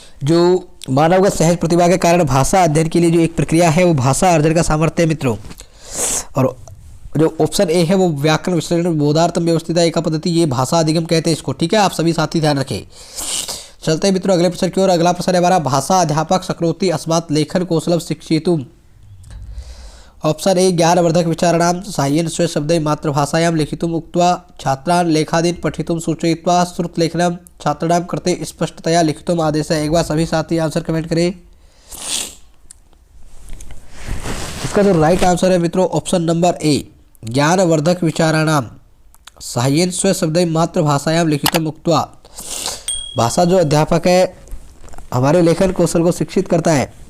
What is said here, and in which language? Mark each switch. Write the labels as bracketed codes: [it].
[hi] जो मानवगत सहज प्रतिभा के कारण भाषा अध्ययन के लिए जो एक प्रक्रिया है वो भाषा अर्जन का सामर्थ्य है मित्रों। और जो ऑप्शन ए है वो [sa] व्याकरण विश्लेषण बोधार्थम व्यवस्थिता एका पद्धति, [hi] ये भाषा अधिगम कहते हैं इसको। ठीक है, आप सभी साथी ध्यान रखें। चलते हैं मित्रों अगले प्रश्न की ओर। अगला प्रश्न है हमारा, [sa] भाषा अध्यापक शक्नोति अस्मात् लेखन कौशलम शिक्षितुम्। ऑप्शन ए ज्ञानवर्धक विचाराणां साहाय्येन स्वशब्दैः मातृभाषायां लिखितुम् उक्त्वा छात्रान् लेखादीन् पठितुं सूचयित्वा श्रुतलेखनं छात्राणां कृते स्पष्टतया लिखितुम् आदेशः। [hi] एक बार सभी साथी आंसर कमेंट करें। इसका जो राइट आंसर है मित्रों ऑप्शन नंबर ए [sa] ज्ञानवर्धक विचाराणां साहाय्येन स्वशब्दैः मातृभाषायां लिखितुम् उक्त्वा। [hi] भाषा जो अध्यापक है हमारे लेखन कौशल को शिक्षित करता है।